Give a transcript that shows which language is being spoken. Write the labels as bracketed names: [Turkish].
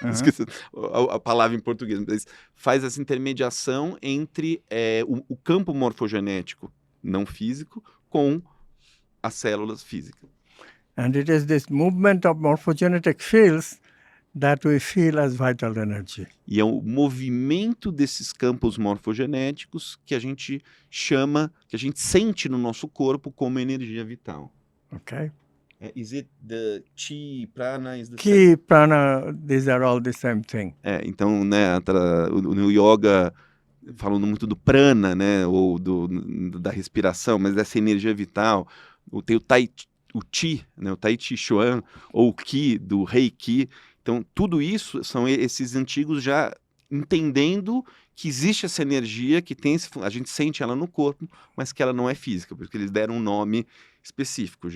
[Portuguese] Esqueci a palavra em português. Mas faz essa intermediação entre o campo morfogenético não físico com as células físicas. [English] And it is this movement of morphogenetic fields that we feel as vital energy. [Portuguese] E é o movimento desses campos morfogenéticos que a gente sente no nosso corpo como energia vital. [English] Okay? Is it the chi, prana, is the Ki, prana, these are all the same thing. [Portuguese] então, né, no yoga, falando muito do prana, né, ou da respiração, mas dessa energia vital, tem o chi, né, o tai chi chuan, ou o ki, do reiki. Então, tudo isso são esses antigos já entendendo que existe essa energia, que a gente sente ela no corpo, mas que ela não é física, porque eles deram um nome específico.